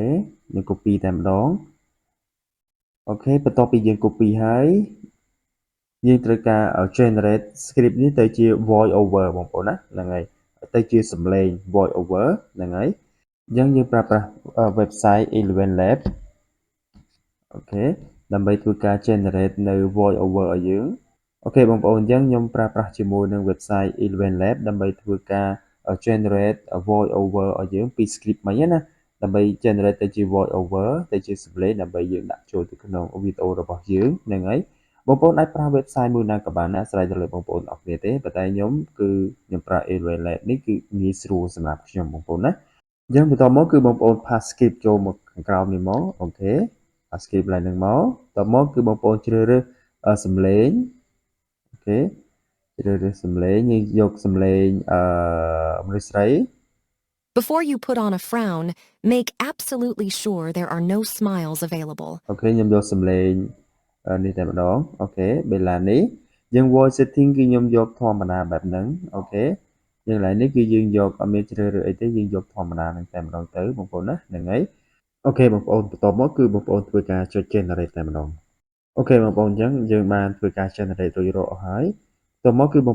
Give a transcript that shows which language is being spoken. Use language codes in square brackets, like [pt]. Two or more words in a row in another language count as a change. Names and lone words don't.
[km] ខ្ញុំ copy តែម្ដងអូខេបន្ទាប់ពីយើង copy ហើយយើងត្រូវការ [en] generate script [km] នេះទៅជា [en] voice over [km] បងប្អូនណាហ្នឹងហើយទៅជា សំឡេង [en] voice over [km] ហ្នឹងហើយអញ្ចឹងយើងប្រើប្រាស់ website 11 lab អូខេដើម្បីធ្វើការ generate នៅ [en] voice over [km] ឲ្យយើងអូខេបងប្អូនអញ្ចឹងខ្ញុំប្រើប្រាស់ជាមួយនឹង website 11 lab ដើម្បីធ្វើការ [en] generate voice over [km] ឲ្យយើងពី script មិញណាដើម្បី generate ទៅជា [en] voice over [km] ទៅជាសំឡេងដើម្បីយើងដាក់ចូលទៅក្នុងវីដេអូរបស់យើងហ្នឹងហើយបងប្អូនអាចប្រើ website មួយណាក៏បានអាស្រ័យទៅលើបងប្អូនអរគ្នាទេប៉ុន្តែខ្ញុំគឺខ្ញុំប្រើ 11 lab នេះគឺងាយស្រួលសម្រាប់ខ្ញុំបងប្អូនណា ចឹងបន្តមកគឺបងប្អូន [en] pass skip [km] ចូលមកខាងក្រោមនេះមកអូខេ [en] pass skip [km] ឡើងនឹងមកតមកគឺបងប្អូនជ្រើសរើសសំឡេងអូខេជ្រើសរើសសំឡេងយើងយកសំឡេងមនុស្សស្រី [en] Before you put on a frown, make absolutely sure there are no smiles available. [km] អូខេខ្ញុំយកសំឡេងនេះតែម្ដងអូខេបេឡានេះយើង [en] voice setting [km] គឺខ្ញុំយកធម្មតាបែបហ្នឹងអូខេយើងឡើយនេះគឺយើងយកអត់មានជ្រើសរើសអីទេយើងយកធម្មតាហ្នឹងតែម្ដងទៅបងប្អូនណាហ្នឹងហើយអូខេបងប្អូនបន្តមកគឺបងប្អូនធ្វើការចុច generate តែម្ដងអូខេបងប្អូនអញ្ចឹងយើងបានធ្វើការ generate រួចរាល់អស់ហើយតមកគឺបង